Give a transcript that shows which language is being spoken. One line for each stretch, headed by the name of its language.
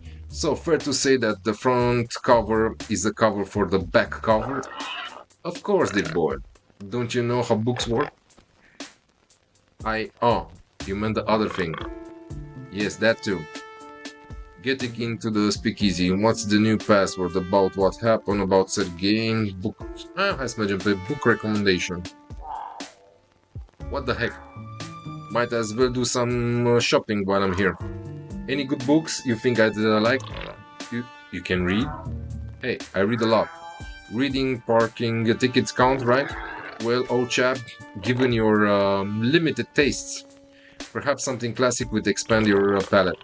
English: So fair to say that the front cover is the cover for the back cover? Of course, dear boy. Don't you know how books work? You meant the other thing. Yes, that too. Getting into the speakeasy. What's the new password? About what happened? About said game? Book...
Romanian: hai să mergem pe
English: book recommendation. What the heck? Might as well do some shopping while I'm here. Any good books you think I'd like? You can read? Hey, I read a lot. Reading, parking, tickets count, right? Well, old chap, given your limited tastes, perhaps something classic would expand your palate.